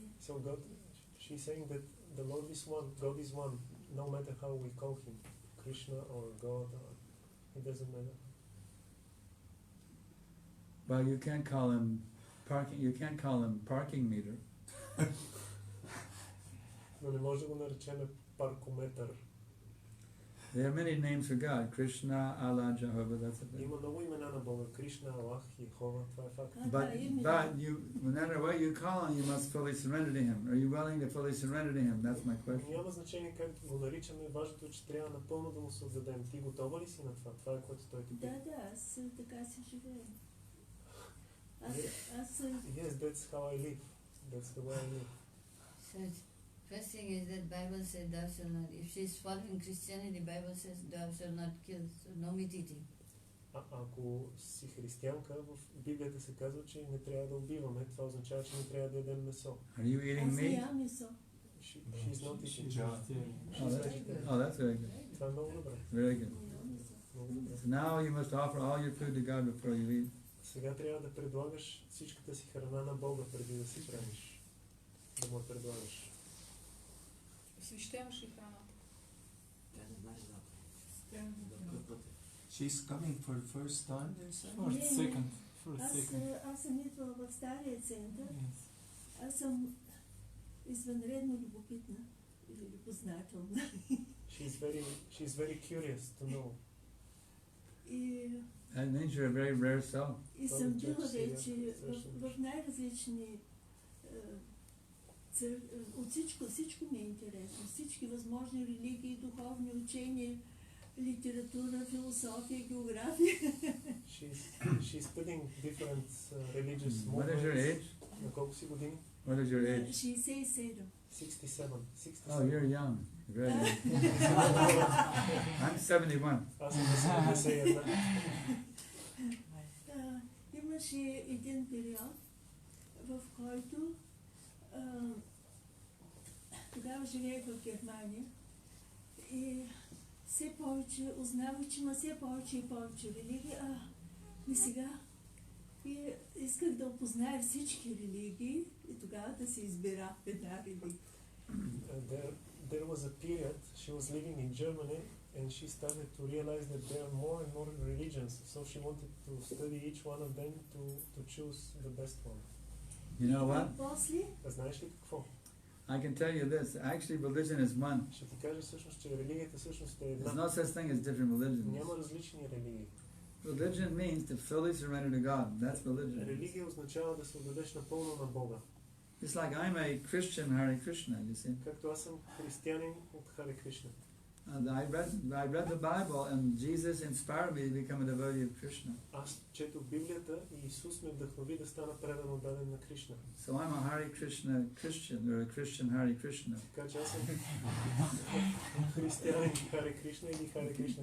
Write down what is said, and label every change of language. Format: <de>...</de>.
<en>So God, she's saying that the Lord is one, God is one, no matter how we call him, Krishna or God, or it doesn't matter. Well, you can't call him parking. You can't call him parking meter.</en> <bg>Но не може да го наречем паркометър.</bg> <en>There are many names for God. Krishna, Allah, Jehovah. That's a thing.</en> <bg>Има много имена на Бога. Кришна, Аллах, Йехова, това е факт.</bg> <en>But you, no matter what you call him, you must fully surrender to him. Are you willing to fully surrender to him? That's my question.</en> <bg>Няма значение как го наричаме, важното е, че трябва напълно да му се отдадем. Ти готова ли си на това? Това е което той ти пита. Да, аз така си живея.</bg> <en>Yes, that's how I live. That's the way I live. So first thing is that Bible says thou shalt not. If she is following Christianity, Bible says thou shalt not kill. So no meat eating.</en> <bg>Ако си християнка, в Библията се казва, че не трябва да убиваме. Това означава, че не трябва да ядем месо.</bg> <en>Are you eating</en> <bg>Аз не</bg> <en>meat?</en> <bg>ям месо.</bg> <en>She's not eating. Oh, that's very good.</en> <bg>Това е много добре.</bg> <en>Very good.</en> <bg>Много добре. So now you must offer all your food to God before you eat. Сега трябва да предлагаш всичката си храна на Бога преди да си храниш. Да му предлагаш. Свещемаш ли храната? Тя не знае да.</bg> <en>She's coming for the first time. First, second.</en> <bg>Аз съм идвала в стария център.</bg> <en>Yes.</en> <bg>Аз съм извънредно любопитна или любознателна.</bg> <en>She's very curious to know. That means you're a very rare soul.</en> <bg>И съм била вече в най-различни от всичко ми е интересно. Всички възможни религии, духовни учения, литература, философия, география.</bg> <en>She's studying different religious movements. What is your age?</en> <bg>На колко си години?</bg> <en>What is your age? 67. 67. Oh, you're young. Very young. I'm 71.</en> <bg>Аз съм на 71. Имаше един период, в който тогава живеех в Германия и все повече узнавах, че има все повече и повече религии. И сега исках да опозная всички религии и тогава да се избира една религия.</bg> <en>There was a period, she was living in Germany and she started to realize that there are more and more religions, so she wanted to study each one of them to choose the best one. You know what?</en> <bg>Знаеш ли какво?</bg> <en>I can tell you this. Actually, religion is one.</en> <bg>Ще ти кажа всъщност, че религията всъщност е една.</bg> <en>There's no such thing as different religions.</en> <bg>Няма различни религии.</bg> <en>Religion means to fully surrender to God. That's religion.</en> <bg>Религия означава да се отдадеш напълно на Бога.</bg> <en>It's like I'm a Christian, Hare Krishna, you see.</en> <bg>Както аз съм християнин от Харе Кришна.</bg> <en>I read the Bible and Jesus inspired me to become a devotee of Krishna.</en> <bg>Аз четох Библията и Исус ме вдъхнови да стана предан отдаден на Кришна.</bg> <en>So I'm a Hare Krishna Christian, or a Christian Hare Krishna.</en> <bg>Така че аз съм християнин Харе Кришна или Харе Кришна.</bg>